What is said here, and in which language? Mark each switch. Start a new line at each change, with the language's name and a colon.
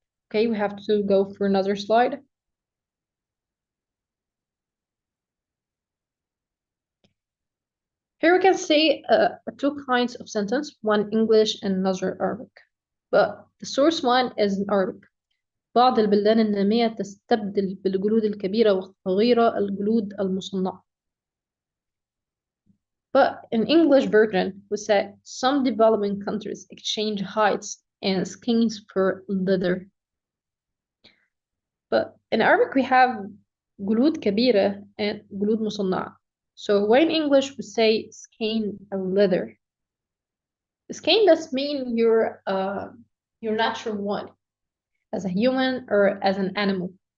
English: Okay, we have to go for another slide. Here we can see two kinds of sentence, one English and another Arabic. But the source one is in Arabic.
Arabic: بعض البلدان النامية تستبدل بالجلود الكبيرة والصغيرة الجلود المصنعة.
English: But in English version, we said some developing countries exchange hides and skins for leather. But in Arabic, we have
Arabic: جلود كبيرة
English: and
Arabic: جلود مصنعة.
English: So when in English we say skin and leather, skin does mean your natural one, as a human or as an animal.